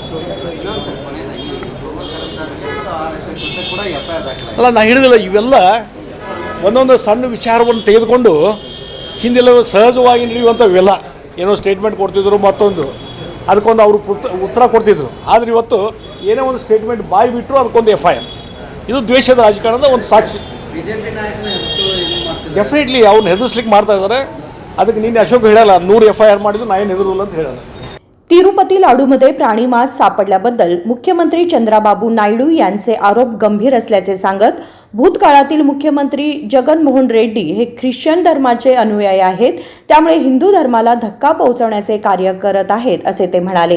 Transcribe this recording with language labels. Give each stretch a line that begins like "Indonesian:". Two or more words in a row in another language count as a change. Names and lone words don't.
Kannada: ಅಲ್ಲ, ನಾನು ಹೇಳಿದಿಲ್ಲ, ಇವೆಲ್ಲ ಒಂದೊಂದು ಸಣ್ಣ ವಿಚಾರವನ್ನು ತೆಗೆದುಕೊಂಡು ಹಿಂದೆಲ್ಲ ಸಹಜವಾಗಿ ನಡೆಯುವಂಥವೆಲ್ಲ ಏನೋ ಸ್ಟೇಟ್ಮೆಂಟ್ ಕೊಡ್ತಿದ್ರು, ಮತ್ತೊಂದು ಅದಕ್ಕೊಂದು ಅವರು ಉತ್ತರ ಕೊಡ್ತಿದ್ರು. ಆದರೆ ಇವತ್ತು ಏನೇ ಒಂದು ಸ್ಟೇಟ್ಮೆಂಟ್ ಬಾಯಿ ಬಿಟ್ಟರು ಅದಕ್ಕೊಂದು FIR. ಇದು ದ್ವೇಷದ ರಾಜಕಾರಣದ ಒಂದು ಸಾಕ್ಷಿ. ಬಿಜೆಪಿ ನಾಯಕನ ಡೆಫಿನೆಟ್ಲಿ ಅವ್ರನ್ನ ಹೆದರ್ಸ್ಲಿಕ್ಕೆ ಮಾಡ್ತಾ ಇದ್ದಾರೆ. ಅದಕ್ಕೆ ನಿನ್ನೆ ಅಶೋಕ್ ಹೇಳಲ್ಲ 100 FIR ಮಾಡಿದ್ದು ನಾ ಏನು ಹೆದರಲ್ಲ ಅಂತ ಹೇಳಲ್ಲ.
Marathi: तिरुपती लाडूमध्ये प्राणी मांस सापडल्याबद्दल मुख्यमंत्री चंद्राबाबू नायडू यांचे आरोप गंभीर असल्याचे सांगत भूतकाळातील मुख्यमंत्री जगनमोहन रेड्डी हे ख्रिश्चन धर्माचे अनुयायी आहेत, त्यामुळे हिंदू धर्माला धक्का पोहोचवण्याचे कार्य करत आहेत असे ते म्हणाले.